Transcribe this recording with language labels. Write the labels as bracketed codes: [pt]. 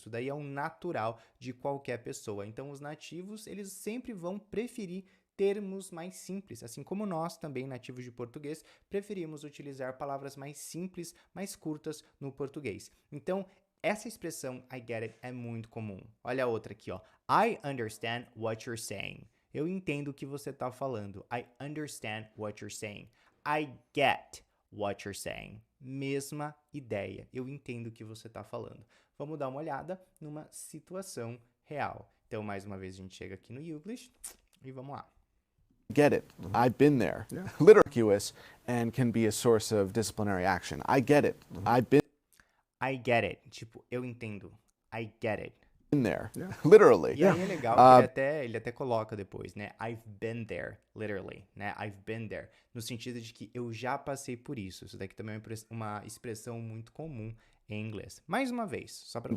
[pt] Isso daí é um natural de qualquer pessoa. Então, os nativos, eles sempre vão preferir termos mais simples, assim como nós também, nativos de português, preferimos utilizar palavras mais simples, mais curtas no português. Então, essa expressão I get it é muito comum. Olha a outra aqui, ó. [en] I understand what you're saying. [pt] Eu entendo o que você está falando. [en] I understand what you're saying. I get what you're saying. [pt] Mesma ideia. Eu entendo o que você está falando. Vamos dar uma olhada numa situação real. Então, mais uma vez, a gente chega aqui no Youglish e vamos lá. [en] Get it. I've been there. Literally ambiguous and can be a source of disciplinary action. I get it. I've been I get it. [pt] Tipo, eu entendo. [en] I get it. there. Literally. [pt] E aí é legal que ele até coloca depois, né? [en] I've been there, literally, né? I've been there. [pt] No sentido de que eu já passei por isso. Isso daqui também é uma expressão muito comum em inglês. Mais uma vez, só para você